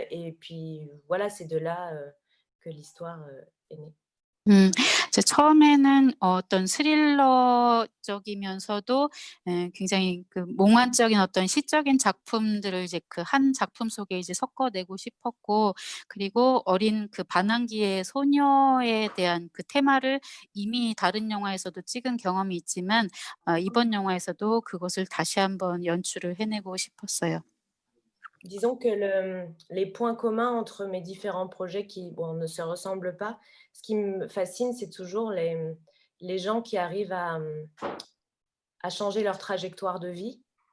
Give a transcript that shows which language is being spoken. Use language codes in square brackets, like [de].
[fr] Et puis voilà, c'est de là que l'histoire est née. [ko] 처음에는 어떤 스릴러적이면서도 굉장히 그 몽환적인 어떤 시적인 작품들을 이제 그 한 작품 속에 이제 섞어내고 싶었고, 그리고 어린 그 반항기의 소녀에 대한 그 테마를 이미 다른 영화에서도 찍은 경험이 있지만 이번 영화에서도 그것을 다시 한번 연출을 해내고 싶었어요. [fr] Disons que les points communs entre mes différents projets qui ne se ressemblent pas, ce qui me fascine, c'est toujours les gens qui arrivent à changer leur trajectoire de vie.